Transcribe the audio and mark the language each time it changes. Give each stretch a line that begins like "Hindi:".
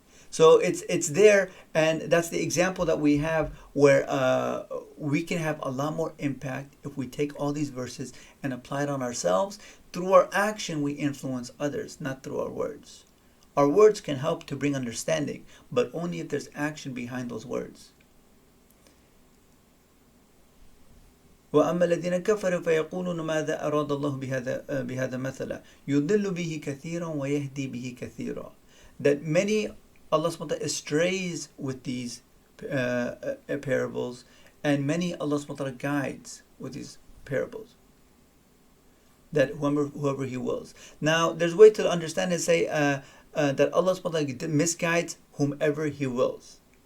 English: So it's there, and that's the example that we have where we can have a lot more impact if we take all these verses and apply it on ourselves. Through our action, we influence others, not through our words. Our words can help to bring understanding, but only if there's action behind those words.
Arabic: وأما الذين كفروا فيقولون ماذا أراد الله بهذا مثلا يضل به كثيرا ويهدي به كثيرا.
English: That many, Allah subhanahu wa ta'ala strays with these parables, and many Allah subhanahu wa ta'ala guides with these parables. That whoever He wills. Now, there's a way to understand and say that Allah subhanahu wa ta'ala misguides whomever He wills.